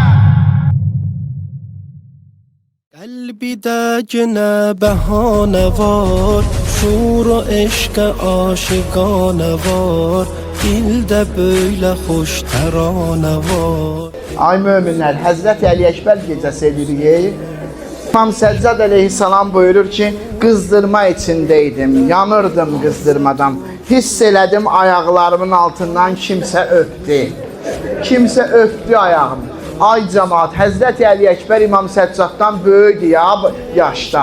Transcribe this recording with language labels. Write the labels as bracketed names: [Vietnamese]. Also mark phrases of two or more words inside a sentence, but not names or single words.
[Turkish] Kalbide yine behane var, şuur o eşk aşıkane var, dilde böyle hoş terane var. [Azerbaijani] Ay müminler, Hazreti Ali Ekber gecesi edirik. İmam Səccad aleyhissalam buyurur ki, kızdırma içindeydim, yanırdım kızdırmadan. Hiss elədim ayaqlarımın altından kimsə öpdü. Kimsə öpdü ayağımı. Ay cemaat, Həzrəti Əli Əkbər İmam Səccaddan böyüdü ya yaşda.